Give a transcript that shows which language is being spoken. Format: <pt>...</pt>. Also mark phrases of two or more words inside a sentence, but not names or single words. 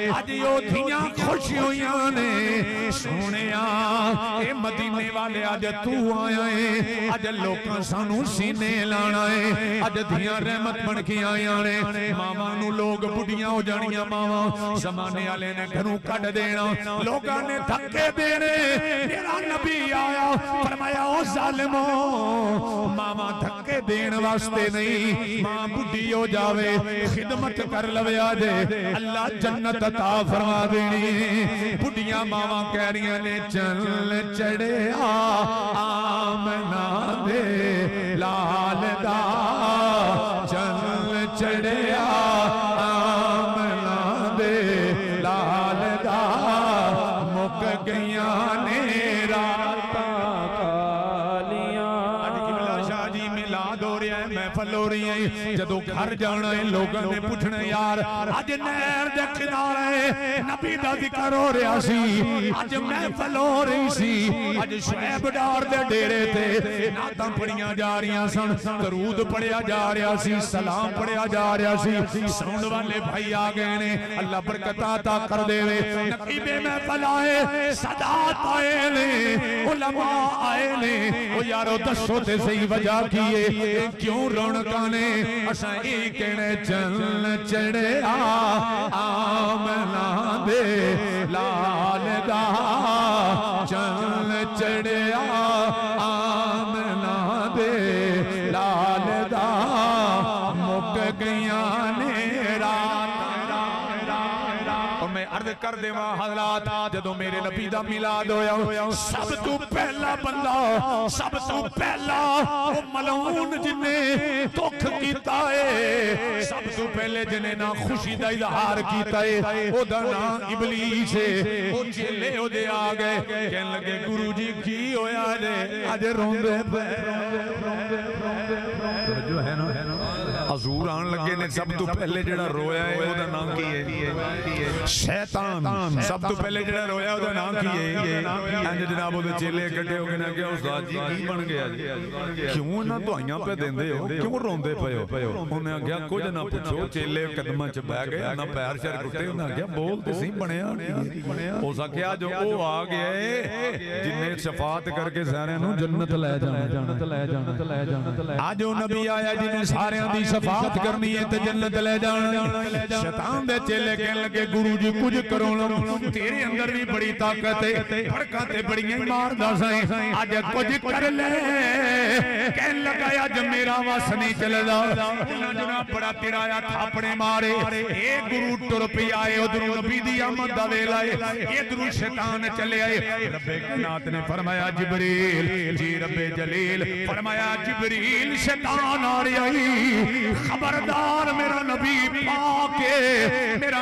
<pa>آج یو دھیاں خوش ہویاں نے، سونیا اے مدینے والے آج تو آیا ہے، آج لوکاں سانو سینے لانا ہے، آج دھیاں رحمت بن کے آیا نے، ماما نو لوگ بڑیاں ہو جانیاں ماما، زمانے والے نے گھروں کٹ دینا، لوگاں نے دھکے دینے، میرا نبی آیا فرمایا او ظالموں ماما دھکے دین واسطے نہیں، ماں بڑھی ہو جاوے خدمت کر لوے آجے اللہ جنت عطا فرما دینی۔ بڑھیاں ماما کہہ رہی نے چل چڑھے آمنہ دے لال دا، چل چڑھے آمنہ دے لال دا، مک گیاں نے راتاں خالیاں۔ آج قبلہ شاہ جی میلاد ہو رہا جدو گھر جانا ہے لوگوں نے پوچھنا یار اج نہر دے کنارے نبی دا ذکر ہو رہا سی اج محفل ہو رہی سی اج شعیب ڈار دے ڈیرے تے نعتاں پڑھیاں جا رہیاں سن درود پڑھیا جا رہا سی سلام پڑھیا جا رہا سی ساؤنڈ والے بھائی آ گئے نے اللہ برکت عطا کر دے نقیب محفل آئے سادات آئے نے علماء آئے نے او یارو دسو تے صحیح وجہ کیے کیوں رونقاں نے اساں ای کہنے چل چڑھیا آمنہ دے لال دا چل چڑھیا آمنہ دے لال دا مک گیاں نے رات میں عرض کر دے وہاں حضرات جدو میرے نبی دا میلاد ہویا سب تو پہلا بندہ سب تو پہلا وہ ملعون جنہیں دکھ کیتا ہے سب تو پہلے جنہیں نا خوشی دا اظہار کیتا ہے او دا نا ابلیس ہے او چلے او دے آگئے کہنے لگے گرو جی کی ہویا جے آج روندے پہ جو ہے نا حضور آن لگے نے سب تو پہلے جڑا رویا ہے او دا نام کی ہے شیطان سب تو پہلے جڑا رویا او دا نام کی ہے انج جناب او دے چیلے کٹے ہو کے نہ کہ استاد جی کی بن گیا کیوں نہ دعائیاں پہ دیندے ہو کیوں روندے پے ہو انہیں آگیا کچھ نہ پوچھو چیلے قدمہ چ بہ گئے نہ پیر شر ٹوٹے انہیں آگیا بول تے سی بنیا ہو سکیا جو او آ گئے جن نے شفاعت کر کے سارے نو جنت لے جانا آج او نبی آیا جن نے سارے دی شفاعت کرنی ہے تے جنت لے جانا شیطان دے چیلے کہنے لگے گرو جی کچھ کرو تیرے اندر بھی بڑی طاقت ہے بھڑکا تے بڑیاں ماردا سائیں آج کچھ کر لے کہنے لگا آج میرا واس نہیں چلے دا انہاں جناب بڑا ترایا تھاپڑے مارے اے گرو ٹر پی آئے ادھر نبی دی آمد دا ویلا آئے ادھر شیطان چلے آئے رب کائنات نے فرمایا جبریل جی رب جلیل فرمایا جبریل شیطان آ رہی خبردار میرا نبی پاک میرا</pa>